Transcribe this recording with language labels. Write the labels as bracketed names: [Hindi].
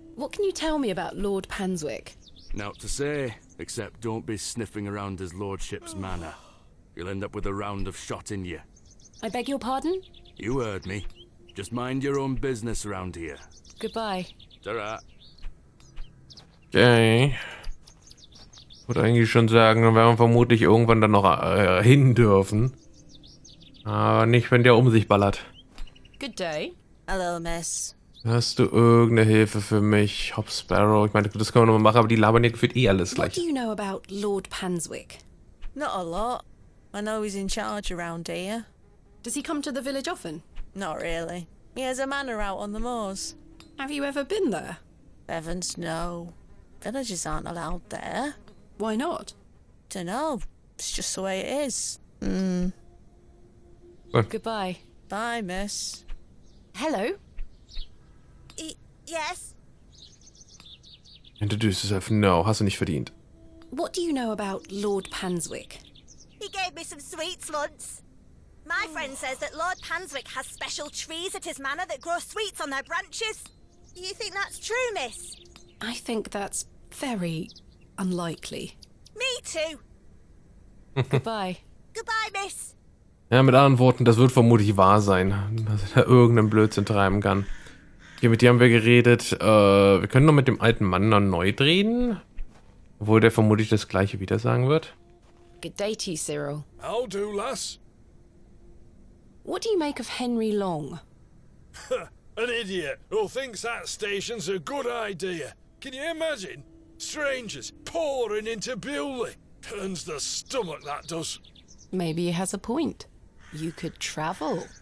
[English] What can you tell me about Lord Panswick? Naught to say, except don't be sniffing around his lordship's manor. You'll end up with a round of shot in you. I beg your pardon? You heard me. Just mind your own business around here. Goodbye. Ta-ra. Okay. [German] Ich würde eigentlich schon sagen, dann werden wir vermutlich irgendwann dann noch hin dürfen. Aber nicht, wenn der um sich ballert. [English] Good day. Hello, miss. [German] Hast du irgendeine Hilfe für mich, Hob Barrow? Ich meine, das können wir nochmal machen, aber die labern ja gefühlt eh alles [English] What [German] gleich. [English] do you know about Lord Panswick? Not a lot. I know he's in charge around here. Does he come to the village often? Not really. He has a manor out on the moors. Have you ever been there? Heavens, no. Villagers aren't allowed there. Why not? Dunno. It's just the way it is. Goodbye. Bye, miss. Hello? Yes? Introduce yourself. [German] No, hast du nicht verdient. [English] What do you know about Lord Panswick? He gave me some sweets once. My friend says that Lord Panswick has special trees at his manor that grow sweets on their branches. Do you think that's true, miss? I think that's very unlikely. Me too. Goodbye. Goodbye, miss. [German] Ja, mit anderen Worten, das wird vermutlich wahr sein, dass er da irgendeinen Blödsinn treiben kann. Hier, mit dir haben wir geredet. Wir können noch mit dem alten Mann erneut reden. Obwohl der vermutlich das gleiche wieder sagen wird. [English] Good day to you, Cyril. How do, lass? What do you make of Henry Long? An idiot who thinks that station's a good idea. Can you imagine? Strangers pouring into Bewley. Turns the stomach, that does. Maybe he has a point. You could travel.